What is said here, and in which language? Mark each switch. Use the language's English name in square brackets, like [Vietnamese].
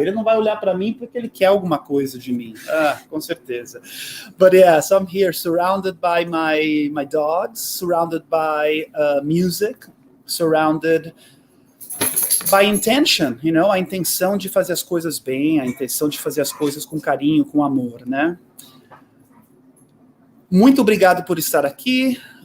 [Portuguese] Ele não vai olhar para mim porque ele quer alguma coisa de mim. Com certeza. [English] But yeah, so I'm here surrounded by my dogs, surrounded by music, surrounded by intention, [Portuguese] a intenção de fazer as coisas bem, a intenção de fazer as coisas com carinho, com amor, né? Muito obrigado por estar aqui.